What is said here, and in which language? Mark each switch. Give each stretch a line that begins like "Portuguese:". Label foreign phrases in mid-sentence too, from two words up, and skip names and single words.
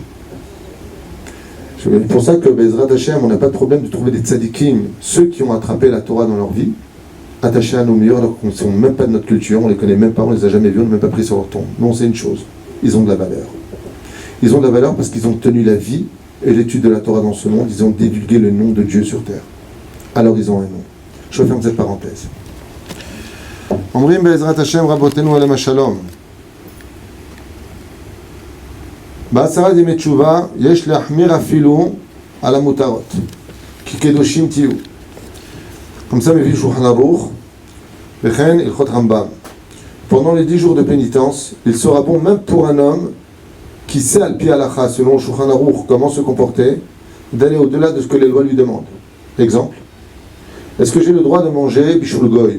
French: C'est pour ça que
Hebrew: בעזרת השם,
French: on n'a pas de problème de trouver des tzadikim, ceux qui ont attrapé la Torah dans leur vie, attachés à nos murs alors qu'on ne sont même pas de notre culture, on ne les connaît même pas, on ne les a jamais vus, on n'a même pas pris sur leur tombe. Non, c'est une chose, ils ont de la valeur. Ils ont de la valeur parce qu'ils ont tenu la vie et l'étude de la Torah dans ce monde, ils ont divulgué le nom de Dieu sur terre. Alors ils ont un nom. Je ferme cette parenthèse.
Hebrew: אומרים בעזרת השם רבותינו עליהם השלום. בעשרה ימי תשובה יש להחמיר אפילו על המותרות כי קדושים תהיו.
French: Comme ça,
Hebrew: מביא שולחן ערוך, וכן הלכות רמב"ם.
French: Pendant les 10 jours de pénitence, il sera bon, même pour un homme qui sait
Hebrew: על פי הלכה,
French: selon Shulchan Aruch, comment se comporter, d'aller au-delà de ce que les lois lui demandent. Exemple, est-ce que j'ai le droit de manger
Hebrew: בישול גוי?